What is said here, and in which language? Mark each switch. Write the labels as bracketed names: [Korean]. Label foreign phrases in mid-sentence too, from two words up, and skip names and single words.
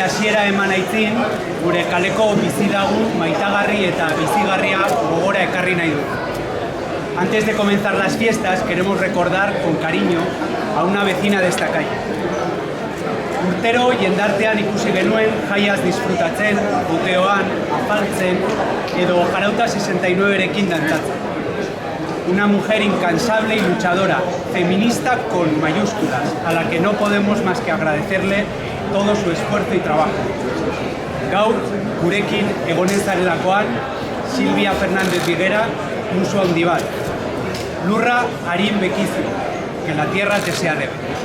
[Basque] hasiera eman aitzin gure kaleko bizilagun maitagarri eta bizigarria gogora ekarri nahi du. [Spanish] Antes de comenzar las fiestas queremos recordar con cariño a una vecina de esta calle. [Basque] Urtero jendartean ikusi genuen jaiaz disfrutatzen, buteoan, afaltzen edo jarauta 69rekin dantzatzen. [Spanish] Una mujer incansable y luchadora, feminista con mayúsculas, a la que no podemos más que agradecerle todo su esfuerzo y trabajo. [Basque] Gaur, gurekin egonen zarelakoan, Silvia Fernández Viguera, Musu handi bat. Lurra Arin Bekizu, [Spanish] que la tierra te sea debe.